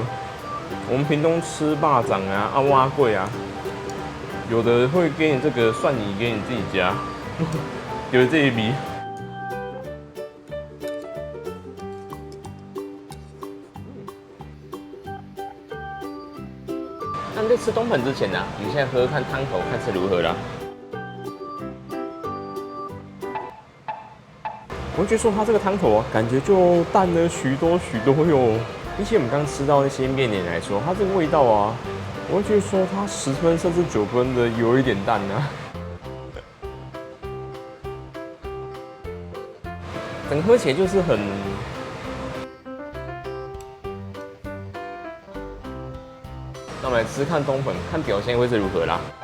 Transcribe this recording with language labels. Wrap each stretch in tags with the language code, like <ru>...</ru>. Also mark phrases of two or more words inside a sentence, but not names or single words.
<zh>我們屏東吃肉粽啊、碗粿啊，有的會給你這個蒜泥給你自己加，有這一筆。那在吃冬粉之前呢，我們現在喝喝看湯頭，看是如何啦。我會覺得說它這個湯頭啊，感覺就淡了許多喲。比起我們剛吃到那些麵點來說，它這個味道啊，我會覺得說它10分甚至9分的有一點淡啊。整個喝起來就是很。那我們來吃看冬粉，看表現會是如何啦。</zh>